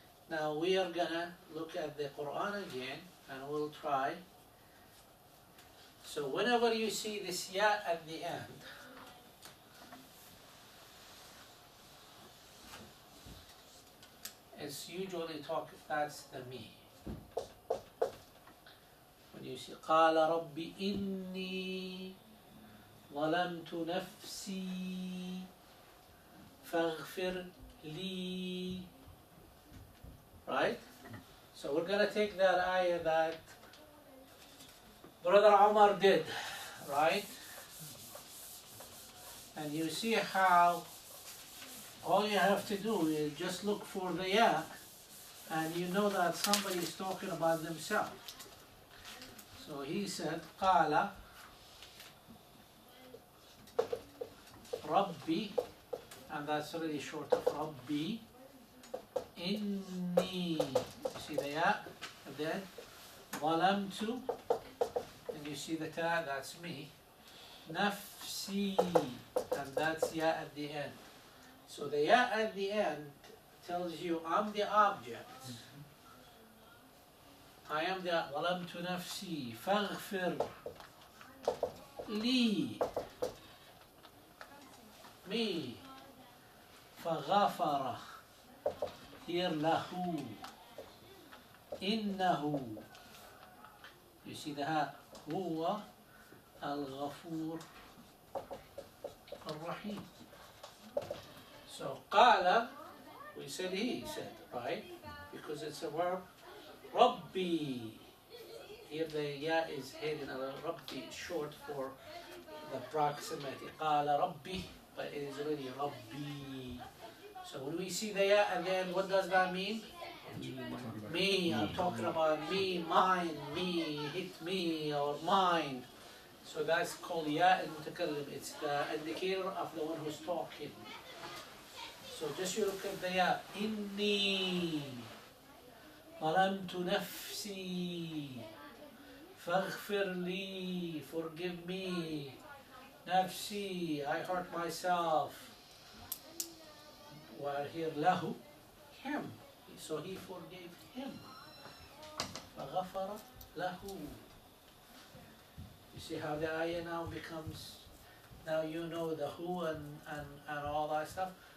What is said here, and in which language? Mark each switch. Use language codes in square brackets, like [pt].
[en] Now we are gonna look at the Quran again, and we'll try. So whenever you see this ya at the end, it's usually that's the me. When you see [ar] قال رب إني ظلمت نفسي فاغفر لي. [en] Right? So we're gonna take that ayah that Brother Omar did, right? And you see how all you have to do is just look for the ya, and you know that somebody is talking about themselves. So he said, [ar] قال ربي, [en] and that's really short of [ar] ربي إني, [en] you see the ya, and then ظلمت, and you see the ta, that's me, نفسي, and that's ya at the end. So the ya at the end tells you I'm the object. I am the [ar] ظلمت نفسي فاغفر لي, me, فغفر, here له, إنه, [en] you see the ha, [ar] هو الغفور الرحيم. [en] So قال, we said he said, right? Because it's a verb. Rabbi, here the ya is hidden. Rabbi is short for the proximity. [ar] قال ربي, [en] but it is really Rabbi. So when we see the ya again, what does that mean? Me, I'm talking about me, mine, me, hit me, or mine. So that's called ya al-mutakallim. It's the indicator of the one who's talking. So just you look at the ya. [ar] Inni ظلمت نفسي فاغفر لي, [en] forgive me. نفسي, I hurt myself. While here له, him. So he forgave him. [ar] فغفر له. [en] You see how the ayah now becomes, now you know the who and all that stuff.